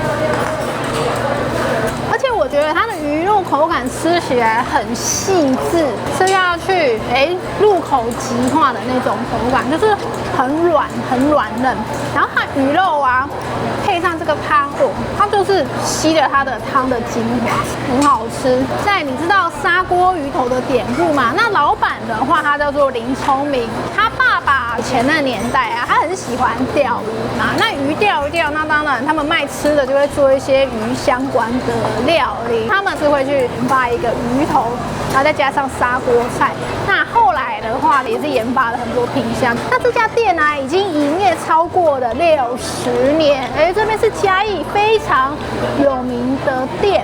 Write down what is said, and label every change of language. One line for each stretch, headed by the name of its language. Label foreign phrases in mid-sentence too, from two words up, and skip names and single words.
Chinese: 而且我覺得它的魚肉口感吃起來很細緻，吃下去入口即化的那種口感，就是很軟很軟嫩。然後它魚肉啊，配上這個湯，它就是吸了它的湯的精華，很好吃。你知道砂鍋魚頭的典故嗎？那老闆的話，他叫做林聰明，他爸爸以前那個年代啊，他很喜歡釣魚嘛。那魚釣一釣，那當然他們賣吃的就會做一些魚相關的料理，他們是會去研發一個魚頭，然後再加上砂鍋菜。那後來的話也是研發了很多品項。那這家店啊，已經營業超過了60年，這邊是嘉義非常有名的店。